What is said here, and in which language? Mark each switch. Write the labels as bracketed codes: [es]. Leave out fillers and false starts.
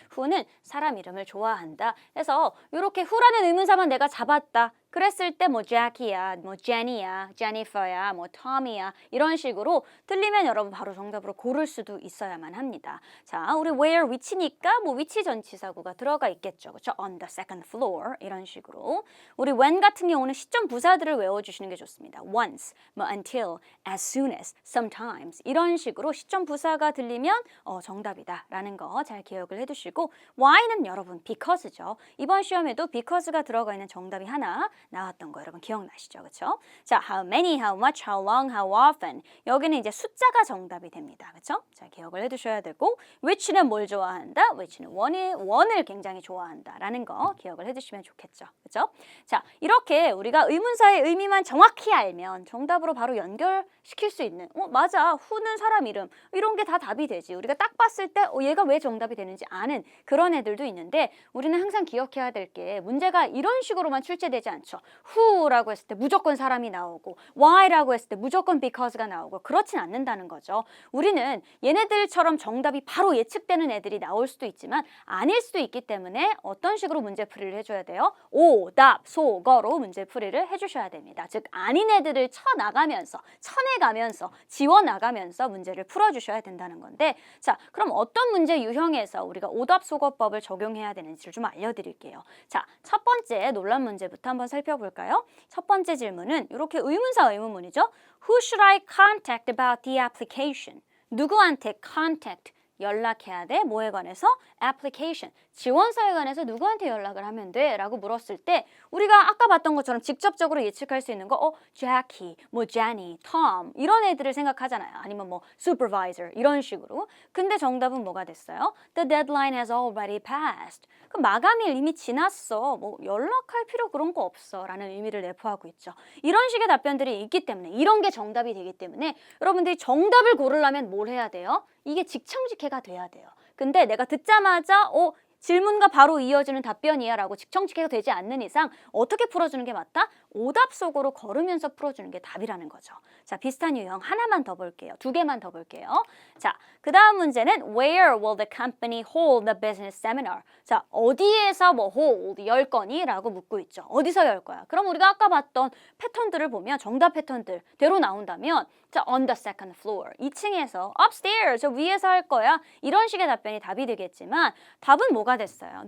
[ko] who는 사람 이름을 좋아한다. 그래서 이렇게 who라는 의문사만 내가 잡았다. 그랬을 때 뭐 Jackie야, 뭐 Jenny야, Jennifer야, 뭐 Tommy야 이런 식으로 틀리면 여러분 바로 정답으로 고를 수도 있어야만 합니다. 자, 우리 where 위치니까 뭐 위치 전치사구가 들어가 있겠죠. 그렇죠? [en] On the second floor 이런 식으로. [ko] 우리 when 같은 경우는 시점 부사들을 외워주시는 게 좋습니다. [en] Once, [ko] 뭐 [en] until, as soon as, sometimes [ko] 이런 식으로 시점 부사가 들리면 정답이다라는 거 잘 기억을 해두시고 why는 여러분 because죠. 이번 시험에도 because가 들어가 있는 정답이 하나 나왔던 거 여러분 기억나시죠? 그렇죠? 자, how many, how much, how long, how often 여기는 이제 숫자가 정답이 됩니다. 그렇죠? 자, 기억을 해두셔야 되고 which는 뭘 좋아한다? which는 원을 굉장히 좋아한다라는 거 기억을 해두시면 좋겠죠. 그렇죠? 자, 이렇게 우리가 의문사의 의미만 정확히 알면 정답으로 바로 연결시킬 수 있는 맞아, who는 사람 이름 이런 게 다 답이 되지. 우리가 딱 봤을 때 얘가 왜 정답이 되는지 아는 그런 애들도 있는데 우리는 항상 기억해야 될 게 문제가 이런 식으로만 출제되지 않죠. who라고 했을 때 무조건 사람이 나오고 why라고 했을 때 무조건 because가 나오고 그렇진 않는다는 거죠. 우리는 얘네들처럼 정답이 바로 예측되는 애들이 나올 수도 있지만 아닐 수도 있기 때문에 어떤 식으로 문제풀이를 해줘야 돼요? 오답, 소거로 문제풀이를 해주셔야 됩니다. 즉 아닌 애들을 쳐나가면서 쳐내가면서 지워나가면서 문제를 풀어주셔야 된다는 건데 자 그럼 어떤 문제 유형에서 우리가 오답 소거법을 적용해야 되는지를 좀 알려드릴게요. 자, 첫 번째 논란 문제부터 한번 살펴볼까요? 첫 번째 질문은 이렇게 의문사 의문문이죠. [en] Who should I contact about the application? [ko] 누구한테 contact 연락해야 돼? 뭐에 관해서? application, 지원서에 관해서 누구한테 연락을 하면 돼? 라고 물었을 때 우리가 아까 봤던 것처럼 직접적으로 예측할 수 있는 거 Jackie, 뭐 Jenny, Tom 이런 애들을 생각하잖아요. 아니면 뭐 supervisor 이런 식으로. 근데 정답은 뭐가 됐어요? [en] The deadline has already passed. [ko] 그럼 마감일 이미 지났어. 뭐 연락할 필요 그런 거 없어. 라는 의미를 내포하고 있죠. 이런 식의 답변들이 있기 때문에 이런 게 정답이 되기 때문에 여러분들이 정답을 고르려면 뭘 해야 돼요? 이게 직청직해가 돼야 돼요. 근데 내가 듣자마자 질문과 바로 이어지는 답변이야 라고 직청직해가 되지 않는 이상 어떻게 풀어주는 게 맞다? 오답 속으로 걸으면서 풀어주는 게 답이라는 거죠. 자, 비슷한 유형 하나만 더 볼게요. 두 개만 더 볼게요. 자, 그 다음 문제는 [en] Where will the company hold the business seminar? [ko] 자, 어디에서 뭐 hold, 열 거니? 라고 묻고 있죠. 어디서 열 거야? 그럼 우리가 아까 봤던 패턴들을 보면 정답 패턴들대로 나온다면 자, [en] on the second floor, [ko] 2층에서 upstairs, 저 위에서 할 거야. 이런 식의 답변이 답이 되겠지만 답은 뭐가 됐어요?